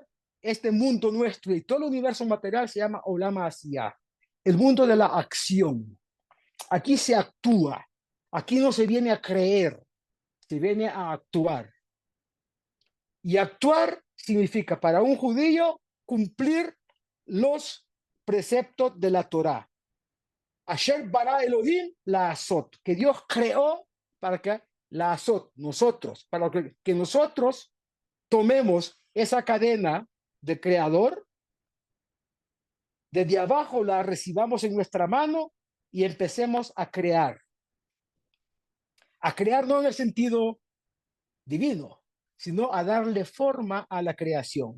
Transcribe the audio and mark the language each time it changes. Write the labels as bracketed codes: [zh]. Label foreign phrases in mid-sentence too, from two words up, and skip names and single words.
[es] Este mundo nuestro y todo el universo material se llama [he] עולם עשיה, [es] el mundo de la acción. Aquí se actúa, aquí no se viene a creer, se viene a actuar. Y actuar significa para un judío cumplir los preceptos de la Torá. [he] אשר ברא אלהים לעשות, [es] que Dios creó para que [he] לעשות, [es] nosotros, para que nosotros tomemos esa cadena de creador, desde abajo la recibamos en nuestra mano y empecemos a crear. A crear no en el sentido divino, sino a darle forma a la creación.